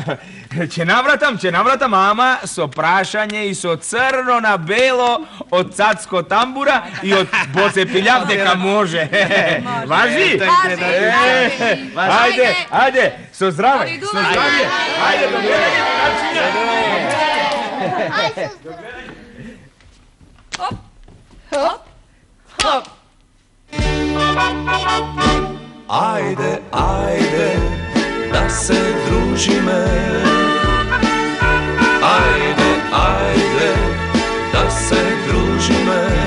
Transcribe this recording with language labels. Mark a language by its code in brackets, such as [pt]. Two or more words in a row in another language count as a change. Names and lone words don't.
[mk] Ќе навратам, ама со прашање и со црно на бело од Цацко Тамбура и од Боце Пилјав дека може. Важи? Ајде, со здраве. Ајде, добре. Ajde, da se družime. Ajde, da se družime.